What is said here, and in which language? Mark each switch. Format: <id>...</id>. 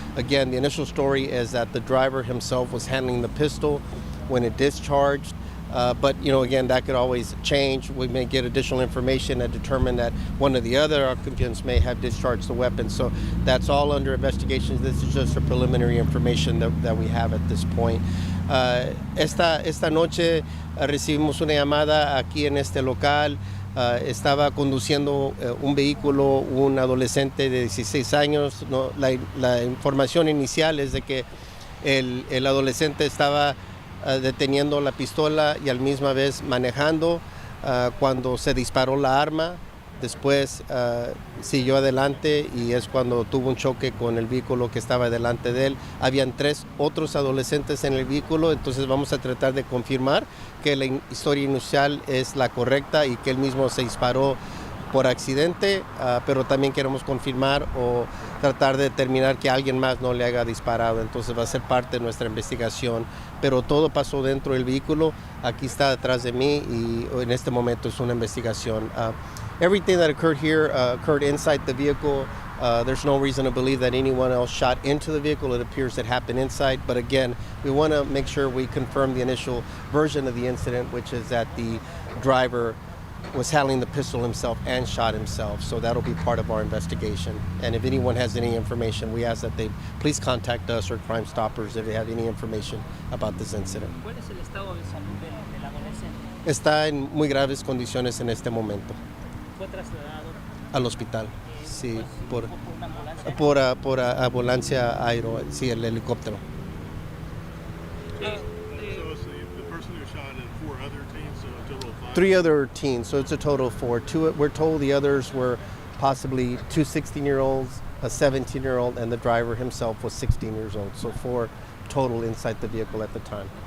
<en>Again, the initial story is that the driver himself was handling the pistol when it discharged. But, again, that could always change. We may get additional information and determine that one of the other occupants may have discharged the weapon. So that's all under investigation. This is just a preliminary information that we have at this point.</en> <es>Esta noche recibimos una llamada aquí en este local. Estaba conduciendo un vehículo, un adolescente de 16 años. La información inicial es de que el adolescente estaba deteniendo la pistola y al misma vez manejando cuando se disparó la arma. Después siguió adelante y es cuando tuvo un choque con el vehículo que estaba delante de él. Habían tres otros adolescentes en el vehículo, entonces vamos a tratar de confirmar que la historia inicial es la correcta y que él mismo se disparó por accidente, pero también queremos confirmar o tratar de determinar que alguien más no le haya disparado. Entonces va a ser parte de nuestra investigación, pero todo pasó dentro del vehículo. Aquí está detrás de mí y en este momento es una investigación.</es> <en>Everything that occurred here occurred inside the vehicle. There's no reason to believe that anyone else shot into the vehicle. It appears it happened inside. But again, we want to make sure we confirm the initial version of the incident, which is that the driver was handling the pistol himself and shot himself. So that'll be part of our investigation. And if anyone has any information, we ask that they please contact us or Crime Stoppers if they have any information about this incident.</en> <es>¿Cuál es el estado de salud del adolescente? Está en muy graves condiciones en este momento. ¿Fue trasladado Al hospital, sí, por una ambulancia? por ambulancia aéreo, sí, el helicóptero.</es> <en>The person who shot at four other teens, so a total of five? Three other teens, so it's a total of four. Two, we're told the others were possibly two 16-year-olds, a 17-year-old, and the driver himself was 16 years old. So four total inside the vehicle at the time.</en>